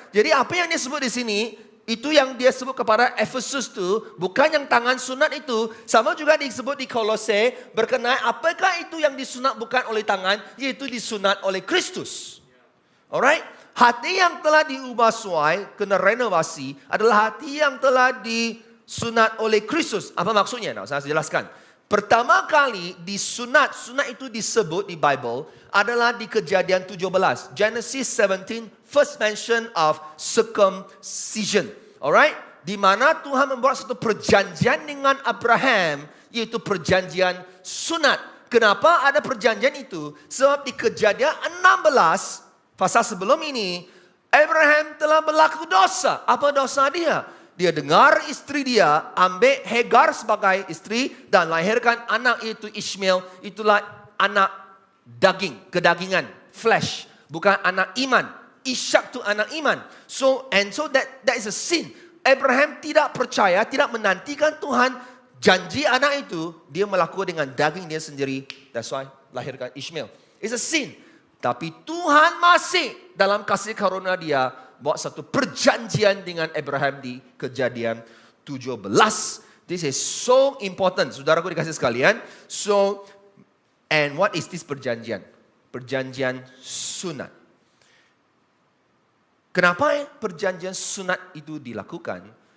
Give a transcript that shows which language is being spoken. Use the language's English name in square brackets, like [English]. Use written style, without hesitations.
[Malay] Jadi apa yang dia sebut di sini, itu yang dia sebut kepada Efesus tu, bukan yang tangan sunat itu, sama juga disebut di Kolose berkenaan apakah itu yang disunat bukan oleh tangan, yaitu disunat oleh Kristus. Alright? Hati yang telah diubah suai, kena renovasi, adalah hati yang telah disunat oleh Kristus. Apa maksudnya? Nah, saya jelaskan. Pertama kali disunat, sunat itu disebut di Bible, adalah di Kejadian 17. [English] Genesis 17, first mention of circumcision. Alright? [Malay] Di mana Tuhan membuat satu perjanjian dengan Abraham, yaitu perjanjian sunat. Kenapa ada perjanjian itu? Sebab di Kejadian 16, pasal sebelum ini, Abraham telah berlaku dosa. Apa dosa dia? Dia dengar istri dia, ambil Hagar sebagai istri dan lahirkan anak itu Ishmael. Itulah anak daging, kedagingan, flesh. Bukan anak iman. Ishak itu anak iman. [English] So that is a sin. [Malay] Abraham tidak percaya, tidak menantikan Tuhan janji anak itu. Dia melakukan dengan daging dia sendiri. [English] That's why [Malay] lahirkan Ishmael. [English] It's a sin. [Malay] Tapi Tuhan masih dalam kasih karunia dia buat satu perjanjian dengan Abraham di Kejadian 17. [English] This is so important, [Malay] saudaraku dikasih sekalian. [English] So, and what is this perjanjian? [Malay] Perjanjian sunat. Kenapa perjanjian sunat itu dilakukan?